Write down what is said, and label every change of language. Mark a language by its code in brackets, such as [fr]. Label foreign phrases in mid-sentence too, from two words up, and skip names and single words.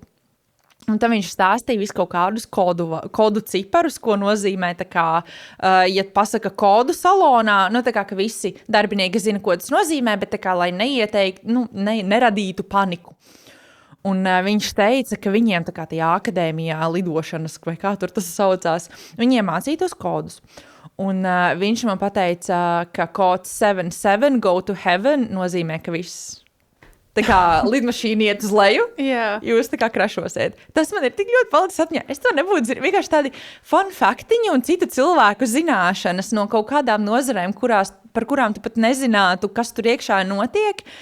[lv] Un tad viņš stāstīja visu kaut kādus kodu ciparus, ko nozīmē, tā kā, ja pasaka kodu salonā, tā kā, ka visi darbinieki zina, ko tas nozīmē, bet tā kā, lai neradītu paniku. Un viņš teica, ka viņiem tā kā tajā akadēmijā lidošanas, vai kā tur tas saucās, viņiem mācītos kodus. Un viņš man pateica, ka kods 77 [en] go to heaven [lv] nozīmē, ka viss tā kā lidmašīna iet uz leju, jūs tā kā krašosiet. Tas man ir tik ļoti palicis atmiņā. Es to nebūtu zinu. Vienkārši tādi fun faktiņi un citu cilvēku zināšanas no kaut kādām nozarēm, par kurām tu pat nezinātu, kas tur iekšā notiek.